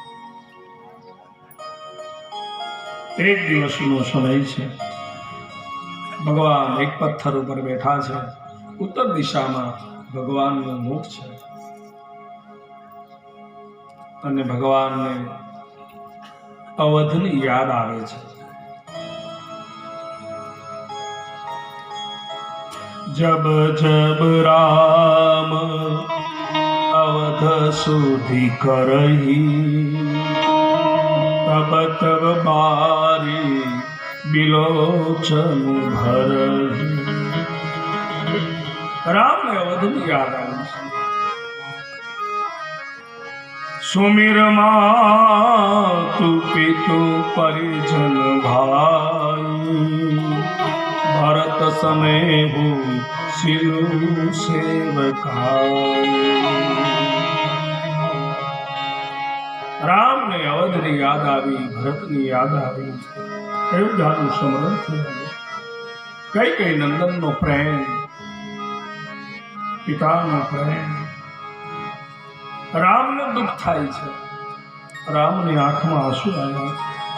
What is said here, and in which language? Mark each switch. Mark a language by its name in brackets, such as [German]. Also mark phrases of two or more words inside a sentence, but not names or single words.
[Gujarati] એક દિવસનો સમય છે. ભગવાન એક પથ્થર ઉપર બેઠા છે. ઉત્તર દિશામાં ભગવાનનું મુખ છે અને ભગવાનને અવધની યાદ આવે છે. [Awadhi] जब जब राम अवध सुधि करही, तब तब बारी बिलोचन भरही. [Gujarati] રામ ને અવધની યાદ આવી છે. [Awadhi] सुमिर मातु पितु परिजन भाई, भरत समय हो सिलु सेवकाई. [Gujarati] રામ ને અવધની યાદ આવી, ભરતની યાદ આવી, અયોધ્યાનું સ્મરણ થયું. કઈ નંદનનો પ્રેમ, પિતાનો પ્રેમ. રામને દુઃખ થાય છે. રામની આંખમાં આંસુ આવ્યા છે.